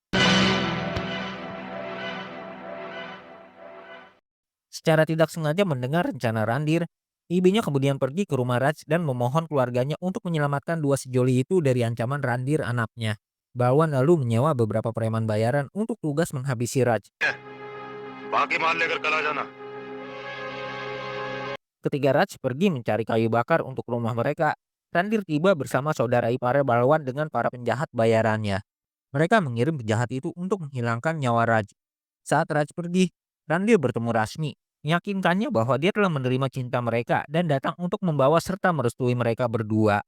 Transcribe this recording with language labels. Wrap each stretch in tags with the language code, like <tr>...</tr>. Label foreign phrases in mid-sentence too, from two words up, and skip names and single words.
<id>Secara tidak sengaja mendengar rencana Randir, ibunya kemudian pergi ke rumah Raj dan memohon keluarganya untuk menyelamatkan dua sejoli itu dari ancaman Randir anaknya. Balwan lalu menyewa beberapa preman bayaran untuk tugas menghabisi Raj.</id> <hi>बाकी माल लेकर कल आ जाना</hi> <id>Ketika Raj pergi mencari kayu bakar untuk rumah mereka, Randir tiba bersama saudara iparnya Balwan dengan para penjahat bayarannya. Mereka mengirim penjahat itu untuk menghilangkan nyawa Raj. Saat Raj pergi, Randir bertemu Rasmi, meyakinkannya bahwa dia telah menerima cinta mereka dan datang untuk membawa serta merestui mereka berdua.</id>